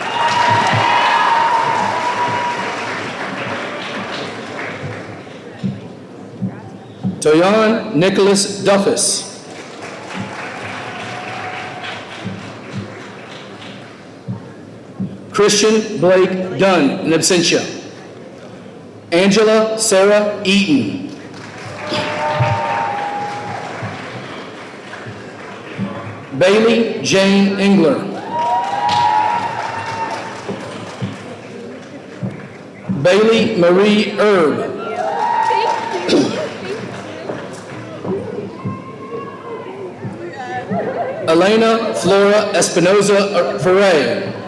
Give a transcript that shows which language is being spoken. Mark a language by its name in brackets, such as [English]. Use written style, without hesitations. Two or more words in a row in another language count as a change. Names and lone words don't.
[English] Toyon Nicholas Duffus. Christian Blake Dunn, in absentia. Angela Sarah Eaton. Bayley Jane Engler. Bailey Marie Erb. Elena Flora Espinoza Ferre.